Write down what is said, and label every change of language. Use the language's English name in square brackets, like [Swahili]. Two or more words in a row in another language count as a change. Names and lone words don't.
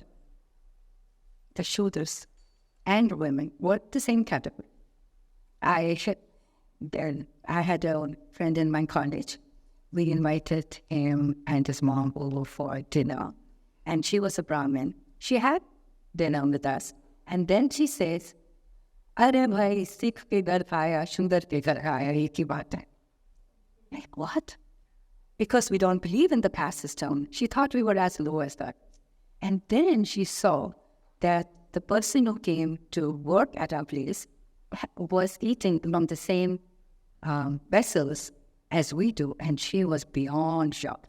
[English] The shooters and women were the same category. I had a friend in my college. We invited him and his mom over for dinner. And she was a Brahmin. She had dinner with us. And then she says, [Hindi] "अरे भाई, सिख के घर आया, सुंदर के घर आया, एक ही बात है." [English] Like, what? Because we don't believe in the caste system. She thought we were as low as that. And then she saw that the person who came to work at our place was eating from the same vessels as we do, and she was beyond shocked.